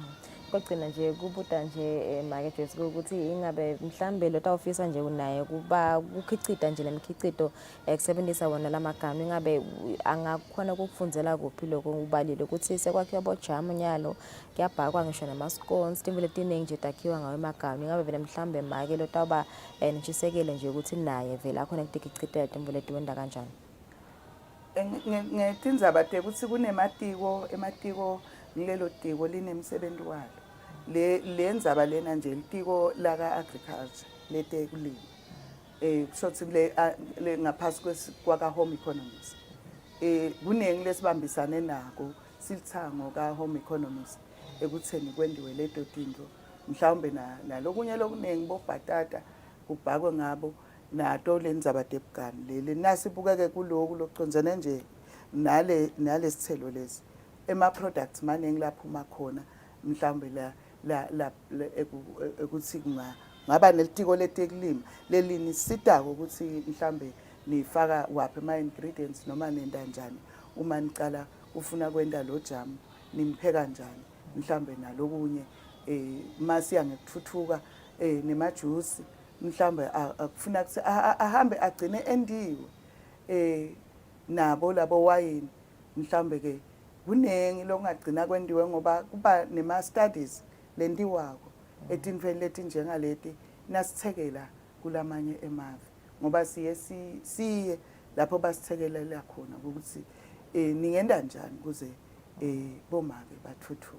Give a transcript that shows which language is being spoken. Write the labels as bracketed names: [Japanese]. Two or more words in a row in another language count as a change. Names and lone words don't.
[Swati] Kugcina nje kubuta nje make Jesu ukuthi ingabe mhlambe lo tawufisa nje unaye kuba ukukhicita nje lemkhicito ekusebenzisa wona lamagama ingabe angakhona ukukufundzela kuphi lokho ubalile ukuthi sekwakhiwa bojamu nyalo kuyabhakwa ngisho namascones timvu letiningi nje takhiwa ngawe emagama ingabe vele mhlambe make lo tawuba nitshisekele nje ukuthi naye vele akhona kutikicitela timvu letiwenda kanjani. Ngetindzaba tekuthi kunematiko ematiko ngilelo tiko linemsebenzi walo lendzaba lena nje litiko laka agriculture letekulima shothi le ngaphasi kwaka [English] home economics [Swati] kunengi lesibambisane nako silithango ka [English] home economics [Swati] ekutheni kwendiwe leto tintfo mhlawumbe nalokunye lokunengi bobhatata kubhakwe ngabo nato lendzaba tebukani leli nasibukeke kuloku lokucondzene nje nale sithelo lesi ema products maningi laphuma khona mhlawumbe la ekuthi ngaba nelitiko letekulima lelini sitako ukuthi mhlawumbe nifaka waphi ama ingredients noma nenda njani uma nicala ufuna kwenda lo jam nimpheka kanjani mhlawumbe nalokunye masiya ngekuthuthuka nemajuice mhlawumbe akufuna ukuthi ahambe agcine endiwe nabo labo wayini mhlawumbe ke kunengi lokungagcina kwendiwe ngoba kuba nema studies lendiwako etintfweni leti njengaleti nasithekela kulamanye emave ngoba siye lapho basithekela khona ukuthi ningenda njani kuze bomake bathuthuke.